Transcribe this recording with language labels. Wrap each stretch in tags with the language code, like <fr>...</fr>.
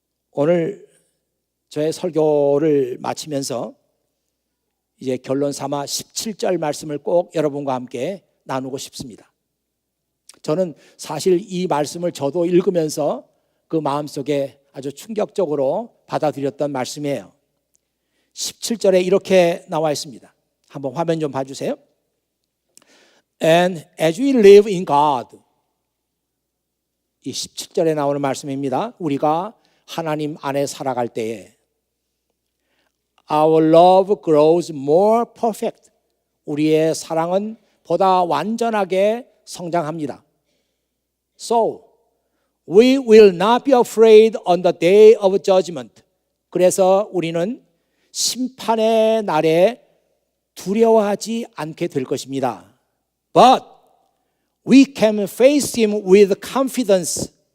<ko>오늘 저의 설교를 마치면서 이제 결론 삼아 17절 말씀을 꼭 여러분과 함께 나누고 싶습니다. 저는 사실 이 말씀을 저도 읽으면서 그 마음속에 아주 충격적으로 받아들였던 말씀이에요. 17절에 이렇게 나와 있습니다. 한번 화면 좀 봐주세요.</ko> <en>And as we live in God,</en> <ko>이 17절에 나오는 말씀입니다. 우리가 하나님 안에 살아갈 때에</ko> <en>Our love grows more perfect.</en> <ko>우리의 사랑은 보다 완전하게 성장합니다.</ko> <en>So, we will not be afraid on the day of judgment.</en> <ko>그래서 우리는 심판의 날에 두려워하지 않게 될 것입니다.</ko> <en>But we can face him with confidence.</en>